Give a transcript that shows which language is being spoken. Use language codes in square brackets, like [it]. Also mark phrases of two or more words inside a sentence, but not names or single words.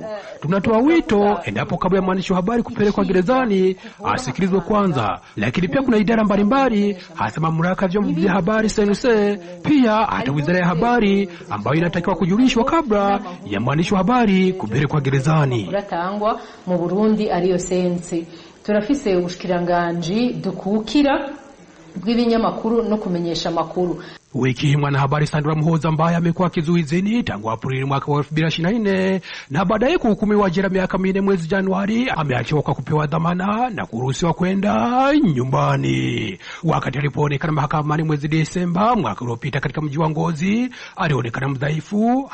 [sw] Tunatoa wito, endapo kabla ya mwandishi wa habari kupelekwa gerezani, asikilizwe kwanza. Lakini pia kuna idara mbalimbali, hasa mamlaka ya vyombo vya habari CNC, pia hata wizara ya habari ambayo inatakiwa kujulishwa kabla ya mwandishi wa habari kupelekwa gerezani. [rn] Uratangwa mu Burundi ariyo CNC. Turafise ubushikiranganje dukukira bw'ibinyamakuru no kumenyesha makuru. [sw] Wiki mwanahabari Sandra Mhoza, ambaye amekuwa kizuizini tangu Aprili mwaka wa 2024 na baadaye kuhukumiwa jela miaka 4 mwezi Januari, ameachiwa kwa kupewa dhamana na kuruhusiwa kwenda nyumbani. Wakati alipoonekana mahakamani mwezi Desemba mwaka uliopita katika mji wa Ngozi, alionekana mdhaifu.